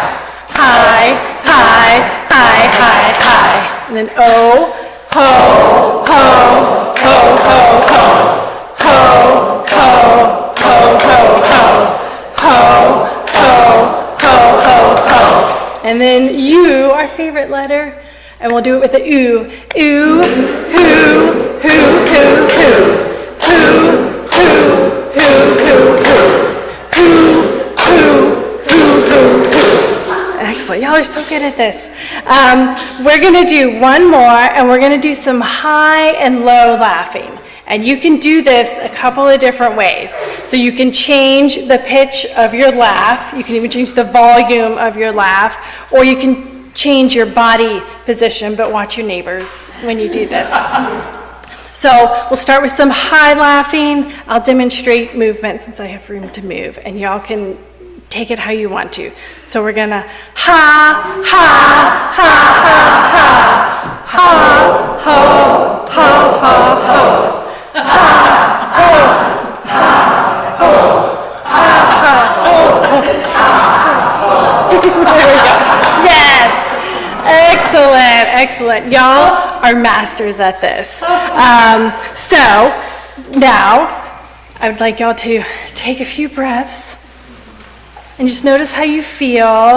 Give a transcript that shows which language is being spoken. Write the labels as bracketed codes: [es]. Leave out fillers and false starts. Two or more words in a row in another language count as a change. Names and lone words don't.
[en] Hi, hi, hi, hi, hi. And then O, ho, ho, ho, ho, ho. Ho, ho, ho, ho, ho. Ho, ho, ho, ho, ho. And then U, our favorite letter, and we'll do it with a oo. Oo, hoo, hoo, hoo, hoo. Hoo, hoo, hoo, hoo, hoo. Hoo, hoo, hoo, hoo, hoo. Excellent. Y'all are so good at this. We're going to do one more, and we're going to do some high and low laughing. And you can do this a couple of different ways. So you can change the pitch of your laugh. You can even change the volume of your laugh. Or you can change your body position, but watch your neighbors when you do this. So we'll start with some high laughing. I'll demonstrate movement since I have room to move. And y'all can take it how you want to. So we're going to ha, ha, ha, ha, ha. Ha, ho, ho, ho, ho. Yes. Excellent. Y'all are masters at this. So now I would like y'all to take a few breaths and just notice how you feel.